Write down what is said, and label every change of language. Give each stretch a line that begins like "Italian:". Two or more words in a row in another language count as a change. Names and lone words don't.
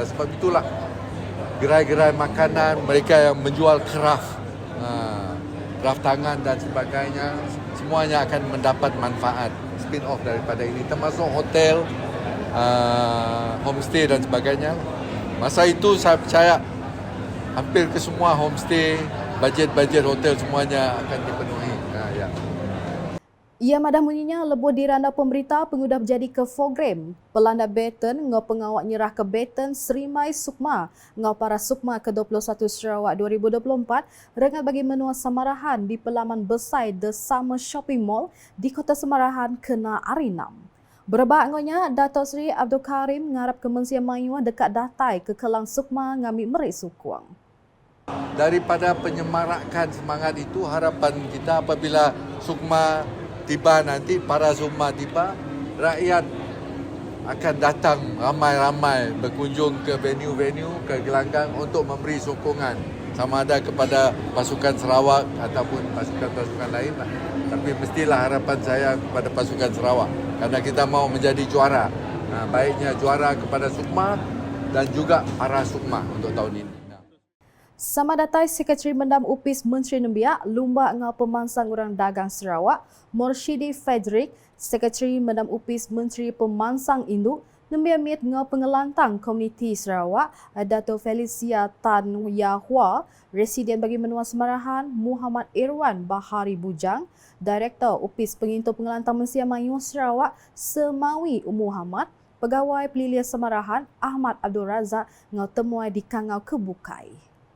Malay: Sebab itulah gerai-gerai makanan, mereka yang menjual craft tangan dan sebagainya, semuanya akan mendapat manfaat spin-off daripada ini, termasuk hotel, homestay dan sebagainya. Masa itu saya percaya hampir ke semua homestay, bajet-bajet hotel semuanya akan dipenuhi. Ya.
Iban: Ia madah munyinya lebuh diranda pemberita pengudah berjadi ke program pelanda Beton ngau pengawak nyerah ke Beton Serimai Sukma ngau para Sukma ke-21 Sarawak 2024 rengat bagi menua samarahan di pelaman besai The Summer Shopping Mall di Kota Samarahan kena Arinam. Berebak ngonya Datuk Seri Abdul Karim ngarap Kementerian Mayua dekat datai ke Kelang Sukma ngambil merik sukuang.
Malay: Daripada penyemarakan semangat itu, harapan kita apabila Sukma tiba nanti, para Sukma tiba, rakyat akan datang ramai-ramai berkunjung ke venue-venue, ke gelanggang untuk memberi sokongan sama ada kepada pasukan Sarawak ataupun pasukan-pasukan lain. Tapi mestilah harapan saya kepada pasukan Sarawak kerana kita mau menjadi juara. Baiknya juara kepada Sukma dan juga para Sukma untuk tahun ini.
Iban: Sama datai Sekretari Mendam UPIS Menteri Nembiak Lumbak ngau Pemansang Urang Dagang Sarawak Morshidi Frederick, Sekretari Mendam UPIS Menteri Pemansang Induk Nembiak mit ngau Pengelantang Komuniti Sarawak Dato' Felicia Tan Yahua, Residen bagi menua Semarahan Muhammad Irwan Bahari Bujang, Direktor UPIS Pengintu Pengelantang Mesia Mayu Sarawak Semawi Muhammad, Pegawai Pelilia Semarahan Ahmad Abdul Razak ngau temuai di Kangau Kebukai.